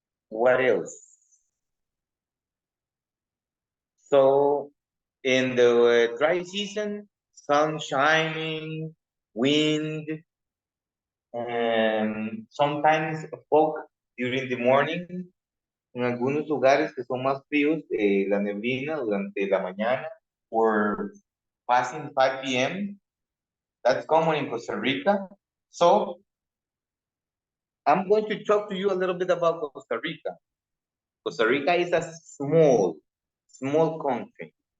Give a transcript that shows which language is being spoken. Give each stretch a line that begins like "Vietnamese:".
English: What else? So in the dry season, sun shining, wind, and sometimes fog during the morning.
Spanish: En algunos lugares que son más fríos, la neblina durante la mañana,
English: or passing 5 p.m. That's common in Costa Rica. So I'm going to talk to you a little bit about Costa Rica. Costa Rica is a small country.